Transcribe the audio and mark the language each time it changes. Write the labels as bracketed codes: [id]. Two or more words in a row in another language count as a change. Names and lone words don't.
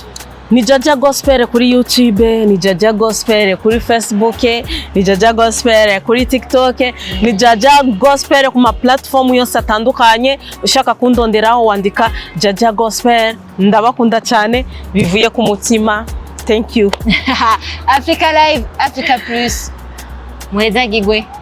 [rw] ni Jaja Gospel kuri YouTube, ni Jaja Gospel kuri Facebook, ni Jaja Gospel kuri TikTok, ni Jaja Gospel ku ma platform yose atandukanye. Ushaka kundonderaho wandika Jaja Gospel. Ndabakunda cyane bivuye ku mutima. [en] Thank you. Africa Live, Africa Plus. Mweza gigwe.